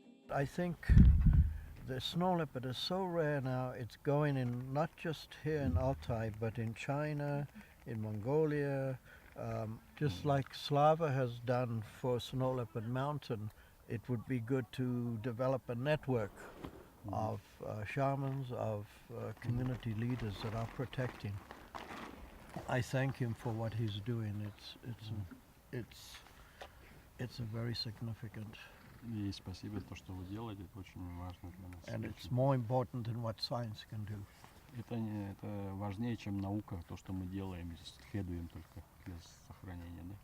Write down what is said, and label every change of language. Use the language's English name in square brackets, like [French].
[English] I think the snow leopard is so rare now, it's going in not just here in Altai, but in China, in Mongolia, just like Slava has done for Snow Leopard Mountain. It would be good to develop a network of shamans, of community leaders that are protecting. I thank him for what he's doing. It's a very significant. [Russian] И спасибо то, что вы делаете, это очень важно для нас. [English] And it's more important than what science can do. [Russian] Это важнее, чем наука, то, что мы делаем, исследуем только для сохранения, да?